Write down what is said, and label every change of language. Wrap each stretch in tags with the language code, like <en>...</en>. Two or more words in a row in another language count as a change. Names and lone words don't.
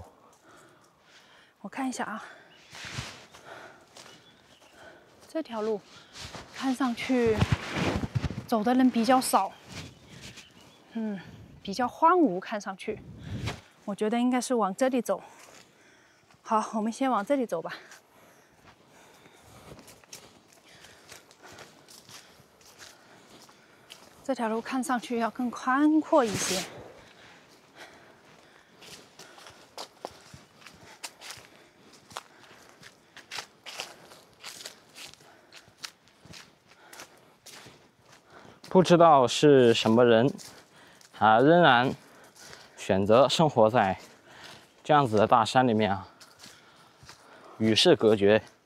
<zh>我看一下啊，這條路看上去走的人比較少，比較荒蕪，看上去，我覺得應該是往這裡走。好，我們先往這裡走吧。這條路看上去要更寬闊一些。不知道是什麼人，他仍然選擇生活在這樣子的大山裡面啊，與世隔絕。</zh>